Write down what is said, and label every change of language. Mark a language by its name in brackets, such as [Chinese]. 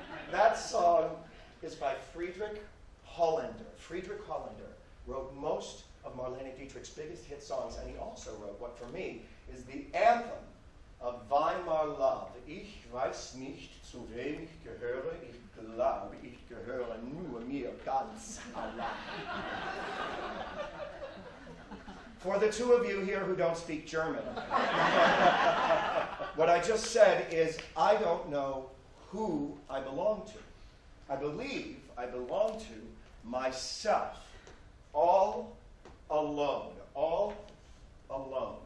[English] That song is by Friedrich Hollander. Friedrich Hollander wrote most of Marlene Dietrich's biggest hit songs, and he also wrote what, for me, is the anthem of Weimar love. [German] Ich weiß nicht, zu wem ich gehöre, ich glaube, ich gehöre nur mir ganz allein. [English] For the two of you here who don't speak German, what I just said is I don't know who I belong to. I believe I belong to myself, all alone, all alone.